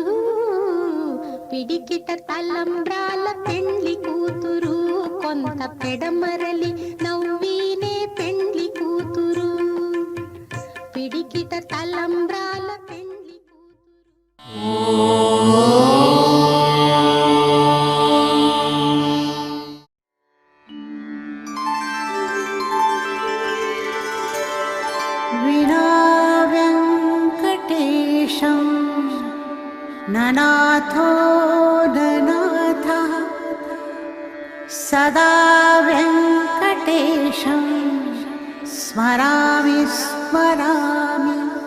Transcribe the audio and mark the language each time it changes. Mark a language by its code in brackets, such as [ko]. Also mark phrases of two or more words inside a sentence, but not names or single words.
[te] పిడికిట తలంబ్రాల పెండ్లి కూతురు, కొంత పెడమరలి నవ్వినే పెండ్లి కూతురు. పిడికిట తలంబ్రాల పెండ్లి కూతురు. [sa] विना वेङ्कटेशं ननाथो ननाथः, सदा वेङ्कटेशं स्मरामि स्मरामि.